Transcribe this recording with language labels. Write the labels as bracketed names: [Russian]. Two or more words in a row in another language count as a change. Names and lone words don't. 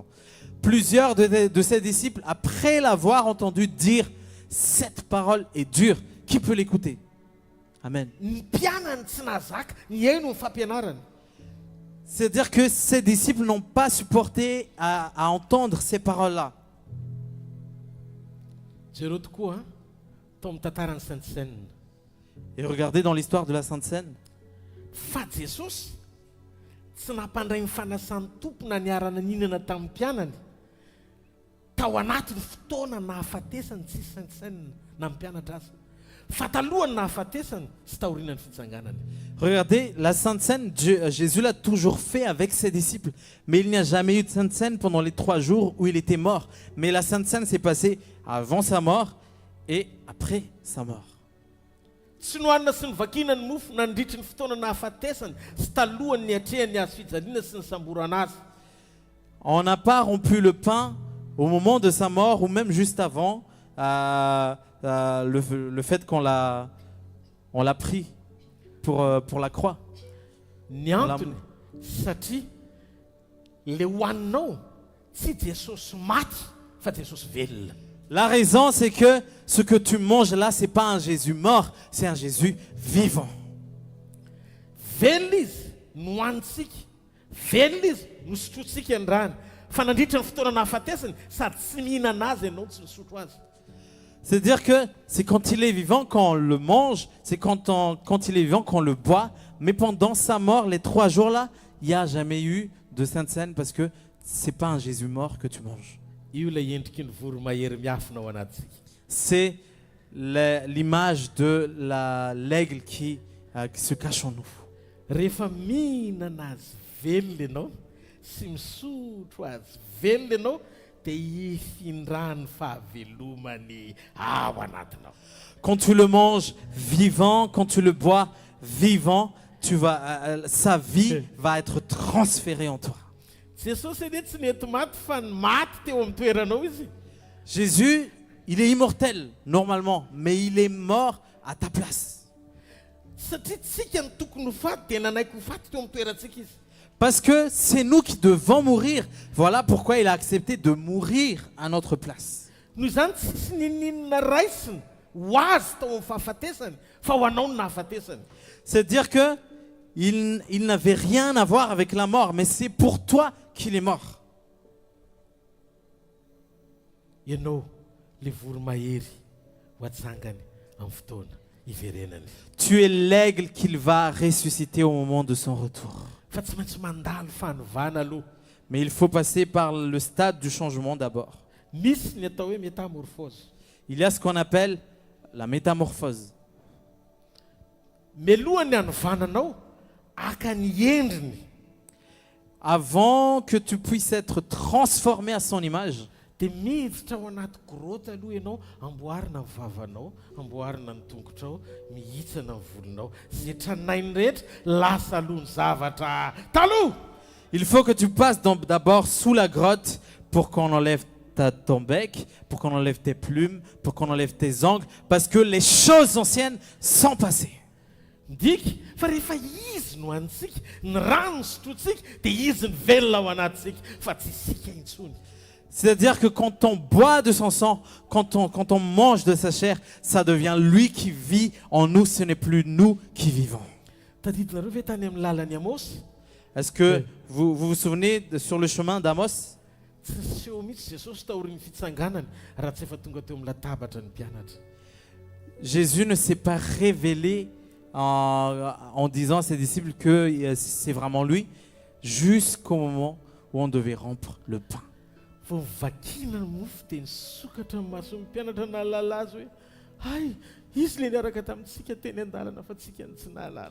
[French] Plusieurs de ses disciples, après l'avoir entendu dire « Cette parole est dure, qui peut l'écouter ?» Amen. C'est-à-dire que ses disciples n'ont pas supporté à entendre ces paroles-là. [Malagasy] Jereo tokoa tao amin'ny tantarany [French] Sainte Seine. Et regardez dans l'histoire de la Sainte Seine. [Malagasy] Fa Jesosy tsy nampandray ny fanasan'ny tompona niarana ninana tamin'ny mpianany tao anatin'ny fotoana nahafatesany tsisy [French] Sainte Seine [Malagasy] na mpianatra azy. Fa talohany nahafatesany sy taorianany fitsanganany. [French] Regardez, la Sainte Seine, Jésus l'a toujours fait avec ses disciples. Mais il n'y a jamais eu de Sainte Seine pendant les 3 jours où il était mort. Mais la Sainte Seine s'est passée avant sa mort et après sa mort. [Malagasy] Tsy nohanina sy nivakina ny mofo nandritry ny fotoana nahafatesany sy talohany ny atrehany azo fijaliana sy ny samborana azy. [French] On n'a pas rompu le pain au moment de sa mort ou même juste avant le fait qu'on l'a pris pour la croix. [Malagasy] Ny antony satria le hoaninao tsy Jesosy maty fa Jesosy velona. [French] La raison, c'est que ce que tu manges là, c'est pas un Jésus mort, c'est un Jésus vivant. [Malagasy] Velona izy no hoanitsika, velona izy no sotrotsika andrany. Fa nandritra ny fotoana nahafatesany sady tsy mihinana azy ianao tsy misotro azy. [French] C'est-à-dire que c'est quand il est vivant qu'on le mange, c'est quand il est vivant qu'on le boit, mais pendant sa mort, les 3 jours là, il n'y a jamais eu de Sainte Seine parce que c'est pas un Jésus mort que tu manges. [Malagasy] Io ilay endriky ny voromahery miafina ao anatsika. [French] C'est l'image de l'aigle qui se cache en nous. [Malagasy] Rehefa mihinana azy velona ianao sy misotro azy velona ianao dia hifindrany fahavelomany ao anatinao. [French] Quand tu le manges vivant, quand tu le bois vivant, sa vie va être transférée en toi. [Malagasy] Jesosy anie tsy nety maty fa ny maty teo amin'ny toeranao izy. [French] Jésus, il est immortel normalement, mais il est mort à ta place. [Malagasy] Satria tsika ny tokony ho faty dia nanaiky ho faty teo amin'ny toerantsika izy. [French] Parce que c'est nous qui devons mourir. Voilà pourquoi il a accepté de mourir à notre place. [Malagasy] Noho izany tsisy nininona raisiny ho azy tao amin'ny fahafatesany fa ho anao no nahafatesany. [French] C'est-à-dire que il n'avait rien à voir avec la mort, mais c'est pour toi qu'il est mort. [Malagasy] Ianao le voromahery ho atsangany amin'ny fotoana iverenany. [French] Tu es l'aigle qu'il va ressusciter au moment de son retour. [Malagasy] Fa tsy maintsy mandalo fanovana aloha. [French] Mais il faut passer par le stade du changement d'abord. [Malagasy] Misy ny atao hoe métamorphose. [French] Il y a ce qu'on appelle la métamorphose. [Malagasy] Melohany hanovananao aka ny endriny. [French] Avant que tu puisses être transformé à son image, [Malagasy] dia miditra ao anaty grotte aloha ianao, amboarina ny vavanao, amboarina ny tongotrao, mihitsana ny volonao, zay tranainy rehetra lasa aloha ny zavatra taloha. [French] il faut que tu passes d'abord sous la grotte pour qu'on enlève ton bec, pour qu'on enlève tes plumes, pour qu'on enlève tes ongles, parce que les choses anciennes sont passées. [Malagasy] Ndiky fa rehefa izy no antsika ny rano sotrotsika dia izy ny velona ao anatsika fa tsy isika intsony. [French] C'est-à-dire que quand on boit de son sang, quand on mange de sa chair, ça devient lui qui vit en nous, ce n'est plus nous qui vivons. [Malagasy] Tadidinareo ve tany amin'ny lalany Amos? [French] Est-ce que vous vous souvenez sur le chemin d'Amos? [Malagasy] Tsy seho mihitsy Jesosy taorian'ny fitsanganany raha tsy efa tonga teo amin'ny latabatra ny mpianatra. [French] Jésus ne s'est pas révélé en disant à ses disciples que c'est vraiment lui, jusqu'au moment où on devait rompre le pain. [Malagasy] Vao vakina ny mofo dia nisokatra ny mason'ny mpianatra nahalala azy hoe ay izy le niaraka tamintsika teny an-dalana fa tsika ny tsy nahalala.